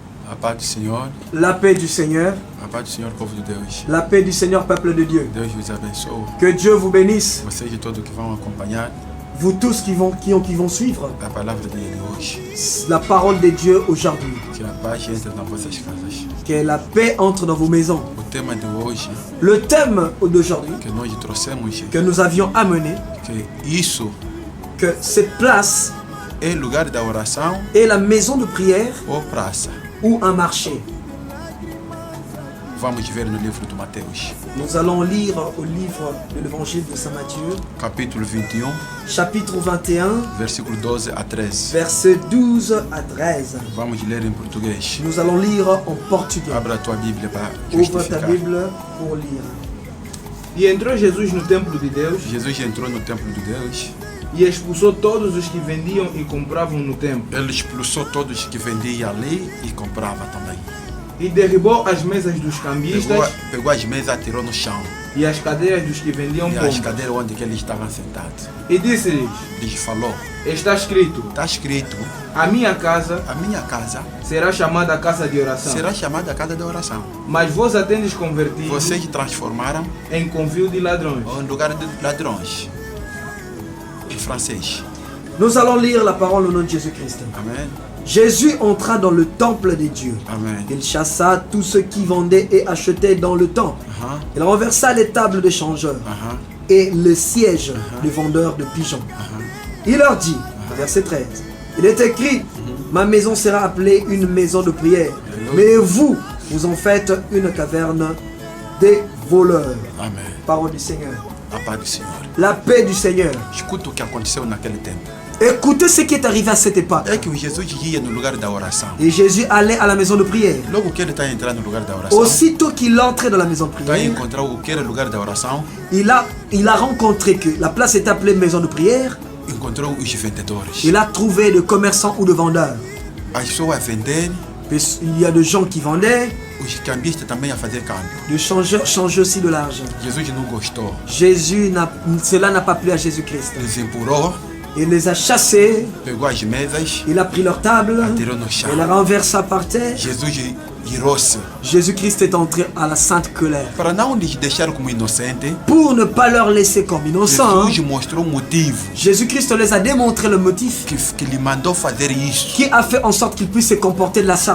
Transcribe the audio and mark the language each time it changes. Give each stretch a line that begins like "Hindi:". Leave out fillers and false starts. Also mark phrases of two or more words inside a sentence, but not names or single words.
Portuguese: A paz do Senhor.
French: La paix du Seigneur.
Portuguese: A paz do Senhor, povo de Deus.
French: La paix du Seigneur, peuple de Dieu.
Portuguese: Deus vos abençoe.
French: Que Dieu vous bénisse.
Portuguese: Vocês de todos que vão acompanhar
French: Vous tous qui vont suivre
Portuguese: a palavra dele hoje.
French: la parole de Dieu aujourd'hui.
Portuguese: Que a paz entre nas vossas casas.
French: Que la paix entre dans vos maisons.
Portuguese: O tema de hoje
French: Le thème d'aujourd'hui
Portuguese: que nós trouxemos
French: que nous avions amené,
Portuguese: que isso
French: que cette place
Portuguese: é lugar da oração
French: est la maison de prière
Portuguese: ou praça.
French: ou un marché.
Portuguese: Vamos ver no livro de Mateus,
French: Nous allons lire au livre de l'évangile de Saint Matthieu,
Portuguese: capítulo 21,
French: chapitre 21,
Portuguese: versículo 12 a 13.
French: versets 12 à 13.
Portuguese: Vamos ler em português.
French: Nous allons lire en portugais.
Portuguese: Abra a tua Bíblia para
French: Ouvre ta
Portuguese: justificar.
French: Bible pour lire.
Portuguese: E entrou Jesus no templo de Deus Jesus entrou no templo de Deus. e expulsou todos os que vendiam e compravam no templo. Ele expulsou todos que vendiam ali e comprava também. E derribou as mesas dos cambistas Pegou as mesas, atirou no chão. e as cadeiras dos que vendiam E as pombas. cadeiras onde que eles estavam sentados. E disse-lhes: Ele falou, está escrito, está escrito, a minha casa a minha casa será chamada casa de oração. será chamada a casa da oração. Mas vós a tendes convertido Vocês transformaram em convívio de ladrões. em lugar de ladrões. Em francês.
French: Nous allons lire la parole au nom de Jésus-Christ.
Portuguese: Amém.
French: Jésus entra dans le temple de Dieu.
Portuguese: Amém.
French: Il chassa tous ceux qui vendaient et achetaient dans le temple. Aham. Il renversa les tables des changeurs Aham. et le siège des vendeurs de pigeons. Aham. Il leur dit, verset 13, il est écrit, ma maison sera appelée une maison de prière, mais vous, vous en faites une caverne des voleurs.
Portuguese: Amém.
French: Parole du Seigneur.
Portuguese: A paz do Senhor.
French: La paix du Seigneur.
Portuguese: Escuta o que aconteceu naquele tempo.
French: Écoutez ce qui est arrivé à cette époque.
Portuguese: É que o Jesus ia no lugar da oração.
French: Et Jésus allait à la maison de prière.
Portuguese: Logo que ele está entrando no lugar da oração,
French: Aussitôt qu'il entrait dans la maison de
Portuguese: está
French: prière,
Portuguese: encontrar o que era lugar da oração,
French: il a rencontré que la place est appelée maison de prière.
Portuguese: encontrou os vendedores.
French: Il a trouvé de commerçants ou de vendeurs.
Portuguese: As pessoas a vender,
French: Il y a des gens qui vendaient,
Portuguese: os cambistas também a fazer câmbio.
French: des changeurs aussi de l'argent.
Portuguese: Jesus não gostou.
French: Cela n'a pas plu à Jésus-Christ.
Portuguese: Les empurrou,
French: Il les a chassés,
Portuguese: pegou as mesas,
French: il a pris leur table,
Portuguese: atirou no chão.
French: il la renversa par terre.
Portuguese: Jesus irou-se.
French: Jésus-Christ est entré à la sainte colère.
Portuguese: Para não lhes deixar como inocente,
French: Pour ne pas leur laisser comme innocents,
Portuguese: Jesus mostrou o motivo
French: Jésus-Christ les a démontré le motif
Portuguese: que lhe mandou fazer isso.
French: qui a fait en sorte qu'ils puissent se comporter de la sorte.